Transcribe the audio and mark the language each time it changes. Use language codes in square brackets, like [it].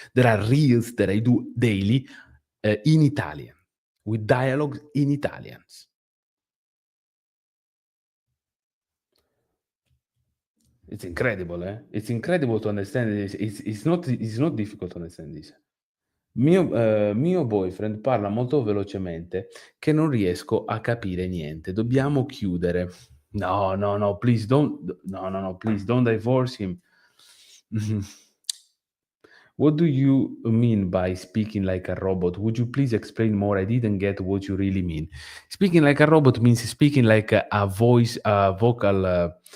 [en] There are reels that I do daily in Italian with dialogues in Italians. It's incredible, eh? It's incredible to understand this. It's not difficult to understand this. [it] Mio boyfriend parla molto velocemente che non riesco a capire niente. Dobbiamo chiudere. [en] No, no, no, please don't no, no, no, please don't divorce him. Mhm. What do you mean by speaking like a robot? Would you please explain more? I didn't get what you really mean. Speaking like a robot means speaking like a voice, vocal, uh,